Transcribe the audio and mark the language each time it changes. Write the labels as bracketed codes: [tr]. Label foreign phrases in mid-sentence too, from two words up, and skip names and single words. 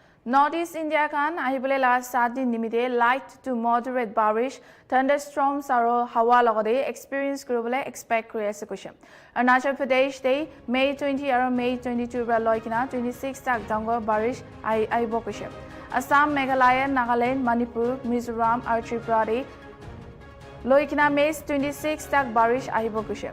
[nag] Northeast India kan ahibole la 7 din nimite [en] light to moderate [nag] barish thunderstorms aro hawa logode experience kuribole expect kuri ase koise. Arunachal Pradesh de May 20 aro May 22 ra loikina 26 tak dangor barish aibo koise. Assam, Meghalaya, Nagaland, Manipur, Mizoram aro Tripura de loikina May 26 tak barish ahibo koise.